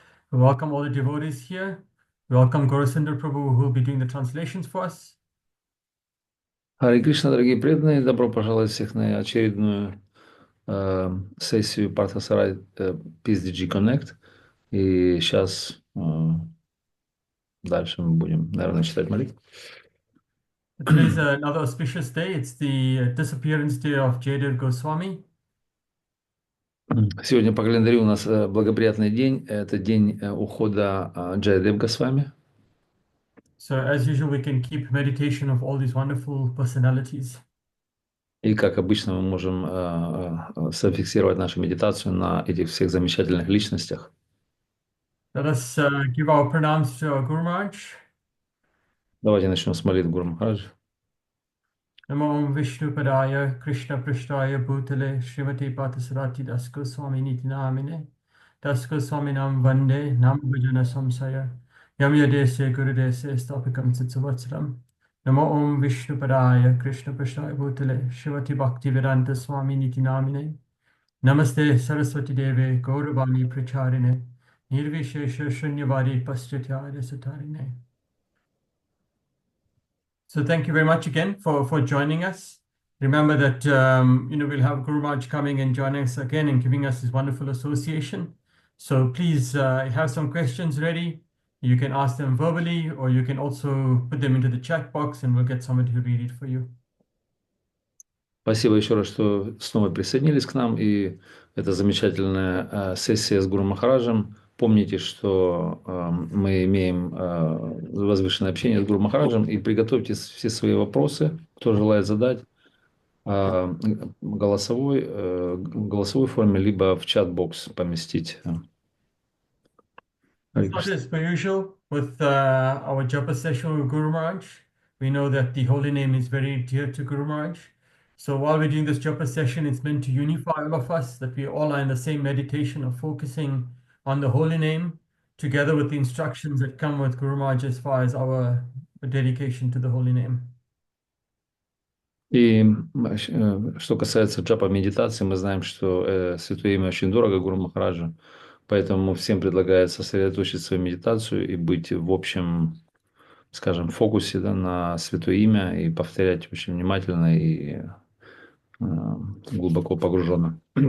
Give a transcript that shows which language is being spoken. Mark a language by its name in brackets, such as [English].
[English] We welcome all the devotees here. We welcome Gaurasundar Prabhu, who will be doing the translations for us. [Russian] Харе Кришна, дорогие преданные, добро пожаловать всех на очередную сессию Партха PSDG Connect. И сейчас дальше мы будем, наверное, читать молитву. [English] Today is another auspicious day. It's the disappearance day of Jayadeva Goswami. [Russian] Сегодня по календарю у нас благоприятный день. Это день ухода Джайадев Госвами. [English] So as usual, we can keep meditation of all these wonderful personalities. [Russian] И как обычно мы можем зафиксировать нашу медитацию на этих всех замечательных личностях. [English] Let us give our pranams to our Guru Maharaj. [Russian] Давайте начнем с молитвы Гуру Махараджа. [Sanskrit] Namo Vishnu Padaya Krishna Prishtaya Bhutale Srimati Parthasarati Das Goswami Niti Namine Das Goswami Nam Vande Nam Bhajana Samsaya Yam Yadese Gurudese Stapikam Tsitsuvatsaram Namo Om Vishnu Padaya Krishna Prishtaya Bhutale Srimati Bhakti Vedanta Swami Niti Namine Namaste Saraswati Deve Gauravani Pracharine Nirvishesha Shunyavadi Paschatya Satarine. [English] So thank you very much again for joining us. Remember that we'll have Guru Maharaj coming and joining us again and giving us this wonderful association. So please have some questions ready. You can ask them verbally, or you can also put them into the chat box, and we'll get somebody to read it for you. [Russian] Спасибо еще раз, что снова присоединились к нам. И это замечательная сессия с Гуру Махараджем. Помните, что мы имеем возвышенное общение с Гуру Махараджем, и приготовьте все свои вопросы, кто желает задать, в голосовой форме, либо в чат-бокс поместить. [English] As per usual, with our japa session with Guru Maharaj, we know that the holy name is very dear to Guru Maharaj. So while we're doing this japa session, it's meant to unify all of us, that we all are in the same meditation of focusing on the holy name, together with the instructions that come with Guru Maharaj as far as our dedication to the holy name. [Russian] И что касается джапа медитации, мы знаем, что Святое Имя очень дорого Гуру Махараджу, поэтому всем предлагается сосредоточить свою медитацию и быть в общем, скажем, фокусе, да, на Святое Имя и повторять очень внимательно и глубоко погруженно.